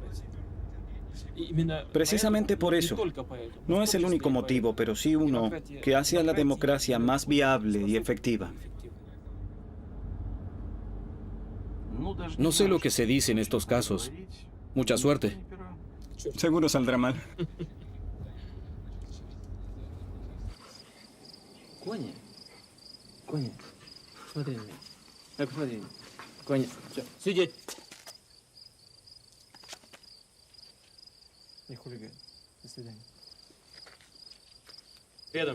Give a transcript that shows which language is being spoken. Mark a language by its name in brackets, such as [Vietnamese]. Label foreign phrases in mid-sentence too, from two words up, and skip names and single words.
[Spanish] Precisamente por eso, no es el único motivo, pero sí uno que hace a la democracia más viable y efectiva. No sé lo que se dice en estos casos. Mucha suerte. Seguro saldrá mal. [Russian] Коня, Коня, смотри на меня. Посмотри на меня. Коня, все, сидеть. Не хулиган. До свидания. Рядом.